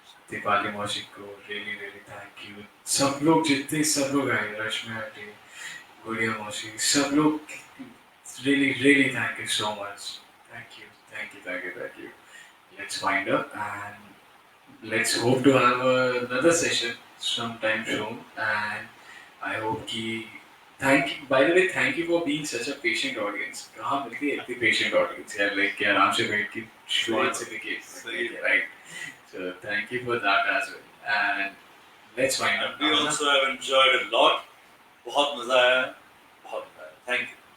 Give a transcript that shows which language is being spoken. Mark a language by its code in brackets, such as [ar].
[en] Deepali [hi] मौसी को [en] really really thank you. [hi] सब लोग जितने सब लोग आए, रश्मि आंटी, गुड़िया मौसी, सब लोग [en] really really thank you so much. Thank you, thank you, thank you, thank you. Let's wind up and let's hope to have another session sometime soon. And I hope [hi] कि [en] thank you. By the way, thank you for being such a patient audience. [hi] कहाँ मिलती है इतनी [en] patient audience [hi] यार, like कि आराम से बैठ के शुरुआत से लेके right. [en] So thank you for that as well. And let's wind up. We also have enjoyed a lot. [hi] बहुत मजा आया, बहुत मजा आया. [en] Thank you.